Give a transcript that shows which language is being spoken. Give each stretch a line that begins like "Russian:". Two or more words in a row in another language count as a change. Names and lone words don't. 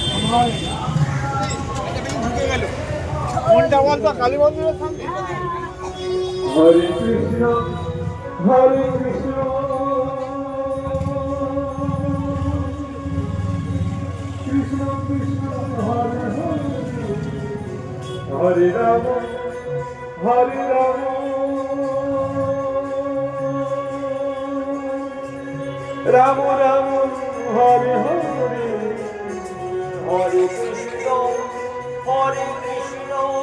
Bangla: ঢুকে গেল কোনটা বলতো কালী মন্দিরের সামনে। হরে কৃষ্ণ হরে কৃষ্ণ কৃষ্ণ কৃষ্ণ হরে হরে হরে রাম হরে রাম রাম রাম হরে হরে হরে কৃষ্ণ হরে কৃষ্ণ